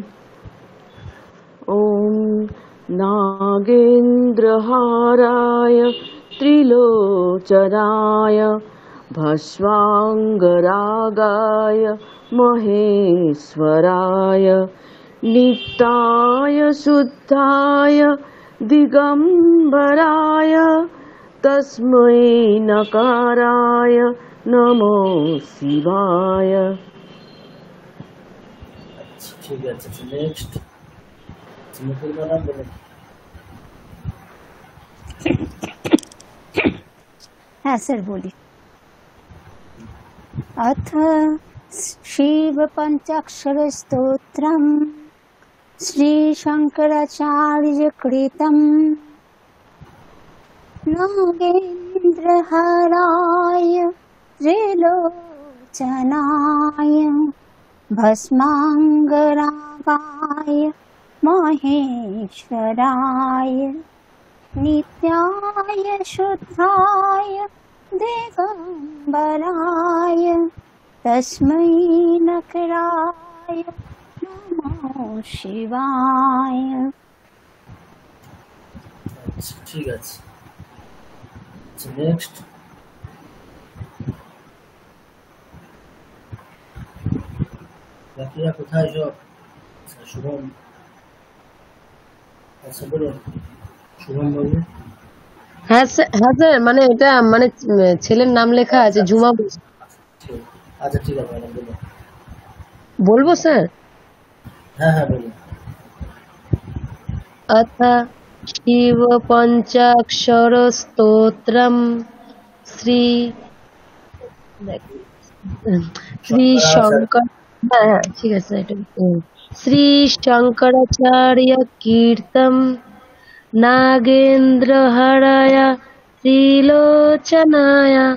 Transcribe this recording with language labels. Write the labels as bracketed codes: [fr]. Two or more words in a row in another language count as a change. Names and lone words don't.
[sa] ওম নাগেন্দ্রহারায় ত্রিলোচনায় ভস্মাঙ্গরাগায় মহেশ্বরায় নিত্যায় শুদ্ধায় দিগম্বরায় তস্मै নকারায় নমো শিবায়। [bn] ঠিক আছে নেক্সট মুকুল ম্যাডাম বলুন। হ্যাঁ স্যার বলি। [sa] अथ शिव पंचाक्षर स्तोत्रम श्री शंकराचार्य कृतम नागेन्द्र चन्द्रहाराय त्रिलोचनाय भस्माङ्गरागाय महेश्वराय नित्याय शुद्धाय दिगम्बराय तस्मै नकराय नमो शिवाय। [bn] আচ্ছা, ঠিক আছে। নেক্সট বাকিরা কোথায় সব? আচ্ছা, শুভম। আচ্ছা বলুন, শুভম বাবু। হ্যাঁ স্যার, মানে এটা মানে ছেলের নাম লেখা আছে ঝুমা। আচ্ছা ঠিক আছে ম্যাডাম, বলুন। বলবো স্যার? হ্যাঁ হ্যাঁ বলুন। [sa] अथ शिव पंचाक्षर स्तोत्रम श्री शंकर, [hi] ठीक है [sa] श्री शंकराचार्य कीर्तम नागेंद्र हराय त्रिलोचनाय